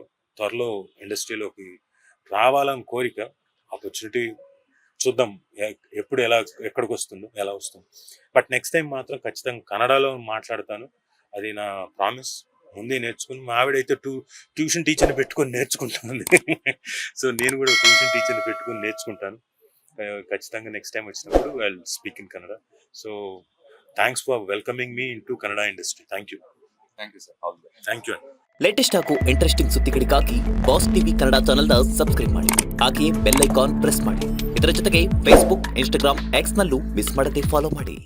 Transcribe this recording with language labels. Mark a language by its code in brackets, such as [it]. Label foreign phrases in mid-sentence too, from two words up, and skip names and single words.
[te] త్వరలో ఇండస్ట్రీలోకి రావాలని కోరిక, ఆపర్చునిటీ చూద్దాం ఎప్పుడు ఎక్కడికి వస్తుందో ఎలా వస్తుందో. బట్ [en] next time [te] మాత్రం ఖచ్చితంగా కన్నడలో మాట్లాడతాను, అది నా ప్రామిస్. ముందే నేర్చుకుని మా ఆవిడైతే [en] tuition teacher [te] పెట్టుకొని నేర్చుకుంటాను. సో నేను కూడా [en] tuition teacher [te] పెట్టుకొని నేర్చుకుంటాను. ఖచ్చితంగా [en] next time [te] వచ్చినప్పుడు [en] I will speak in Kannada. so thanks for welcoming me into Kannada industry. thank you sir. all the best. thank you. [kn] ಲೇಟೆಸ್ಟ್ ಹಾಗೂ ಇಂಟ್ರೆಸ್ಟಿಂಗ್ ಸುದ್ದಿಗಳಿಗಾಗಿ ಬಾಸ್ ಟಿವಿ ಕನ್ನಡ ಚಾನೆಲ್ನ ಸಬ್ಸ್ಕ್ರೈಬ್ ಮಾಡಿ, ಹಾಗೆಯೇ [en] bell icon press [kn] ಮಾಡಿ. ಇದರ ಜೊತೆಗೆ ಫೇಸ್ಬುಕ್, ಇನ್ಸ್ಟಾಗ್ರಾಮ್, ಎಕ್ಸ್ ನಲ್ಲೂ ಮಿಸ್ ಮಾಡದೆ ಫಾಲೋ ಮಾಡಿ.